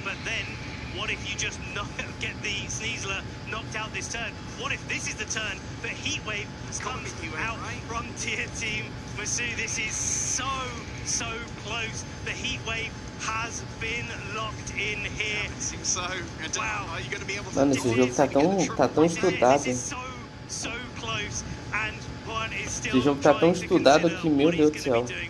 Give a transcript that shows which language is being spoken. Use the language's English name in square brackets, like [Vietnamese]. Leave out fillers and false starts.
[English] But then, what if you just get the Sneasler knocked out this turn? What if this is the turn that Heatwave comes out from Tier Team Masu? This is so close. The Heatwave has been locked in here. It seems so. Wow. Are you going to be able to? [Portuguese] Mano, esse jogo tá tão estudado. [English] So close, and one is still. [Portuguese] Esse jogo tá tão estudado que, meu Deus do céu.